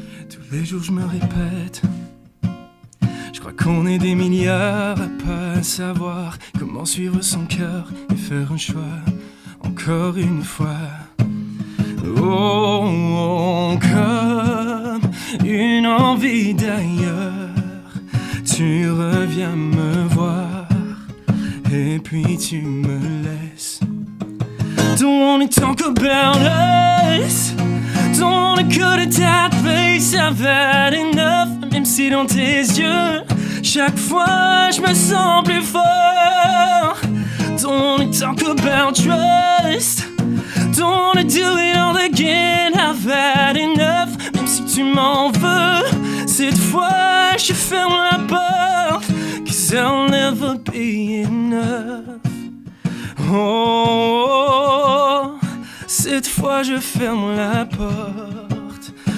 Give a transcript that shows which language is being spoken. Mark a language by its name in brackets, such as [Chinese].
[French] Tous les jours je me répète, je crois qu'on est des milliards à pas savoir comment suivre son cœur et faire un choix, encore une fois. Oh, comme une envie d'ailleurs. Tu reviens me voir et puis tu me laisses. [English] Don't wanna talk about us. Don't wanna go to that place. I've had enough. [French] Même si dans tes yeux, chaque fois je me sens plus fort. [English] Don't wanna talk about trust. Don't wanna do it all again. I've had enough. [French] Même si tu m'en veux, cette fois je ferme la porte, [English] 'cause I'll never be enough. [French] Oh, cette fois je ferme la porte.